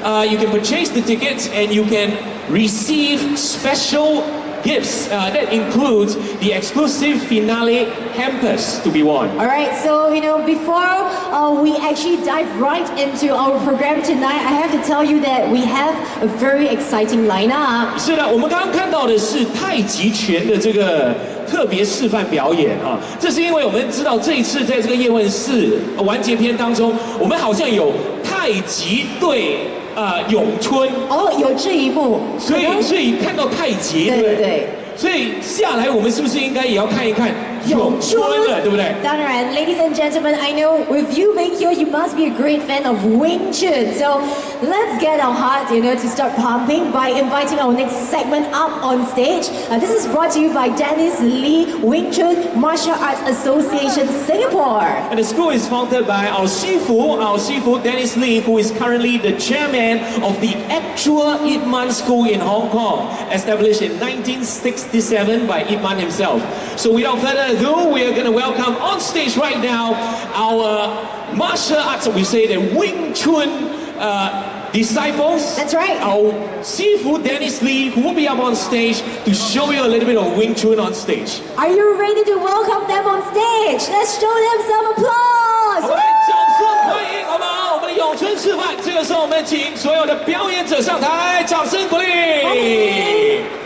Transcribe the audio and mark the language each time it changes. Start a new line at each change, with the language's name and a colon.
English: You can purchase the tickets and you can receive special gifts. That includes the exclusive finale hampers to be won. Alright, so before we actually dive right into our program tonight, I have to tell you that we have a very exciting lineup.
Chinese: 是的，我们刚刚看到的是太极拳的这个特别示范表演啊，这是因为我们知道这一次在这个叶问4完结篇当中，我们好像有太极对咏春哦，有这一幕，所以看到太极，对不对？所以下来我们是不是应该也要看一看咏春了，对不对？
English: 当然 ，Ladies and gentlemen, I know with you being here, you must be a great fan of Wing Chun. So let's get our heart, to start pumping by inviting our next segment up on stage. This is brought to you by Dennis Lee Wing Chun Martial Arts Association Singapore. And the school is founded by our Shifu Dennis Lee, who is currently the chairman of the actual Ip Man School in Hong Kong, established in 1967 by Ip Man himself. So without further ado, we are going to welcome on stage right now our martial arts, we say the Wing Chun disciples. That's right. Our Shifu Dennis Lee, who will be up on stage to show you a little bit of Wing Chun on stage. Are you ready to welcome them on stage? Let's show them some applause.
Chinese: 好，来，掌声欢迎，好不好？我们的咏春示范，这个时候我们请所有的表演者上台，掌声鼓励。